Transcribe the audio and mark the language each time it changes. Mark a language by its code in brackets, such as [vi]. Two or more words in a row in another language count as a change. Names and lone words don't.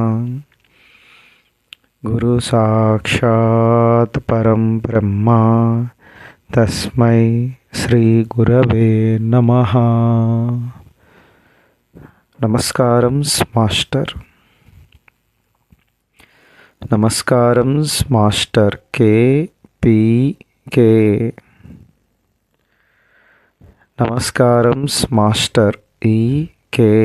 [sa] गुरु साक्षात् परं ब्रह्म तस्मै श्री गुरवे नमः। [te] నమస్కారం మాస్టర్. నమస్కారం మాస్టర్ కే. నమస్కారం మాస్టర్ కే.